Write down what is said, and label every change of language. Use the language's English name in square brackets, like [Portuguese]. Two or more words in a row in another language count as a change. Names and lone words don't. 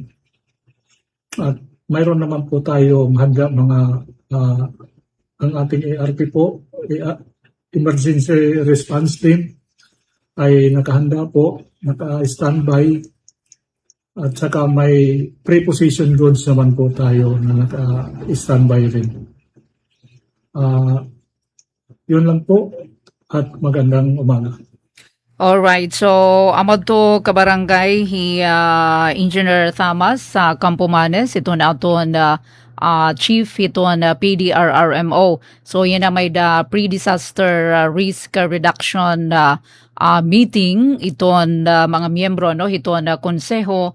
[Filipino] At mayroon naman po tayo handa ang ating ARP po, Emergency Response Team, ay nakahanda po, naka-standby, at saka may [English] preposition goods [Filipino] naman po tayo na naka-standby rin. Yun lang po at magandang umaga. [Waray] Alright, so amod to kabarangay hi Engineer Thomas Campomanes, ito na aton Chief iton PDRRMO. So yan na may [English] the pre-disaster risk reduction meeting [Waray] iton mga miyembro no iton konseho.